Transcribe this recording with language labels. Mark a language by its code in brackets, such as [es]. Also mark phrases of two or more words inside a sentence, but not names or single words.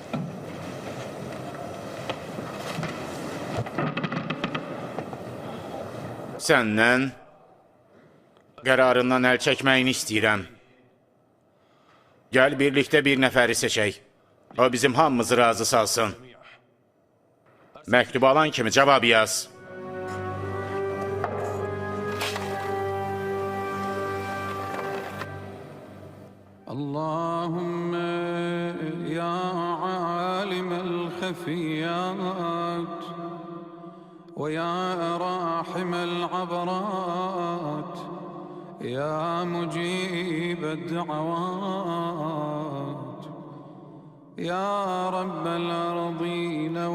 [az] Səndən qərarından əl çəkməyini istəyirəm. Gəl birlikdə bir nəfəri seçək. O bizim hamımızı razı salsın. Məktubu alan kimi cavab yaz. [ar] اللهم يا عالم الخفيات ويا راحم العبرات يا مجيب الدعوات يا رب الأرضين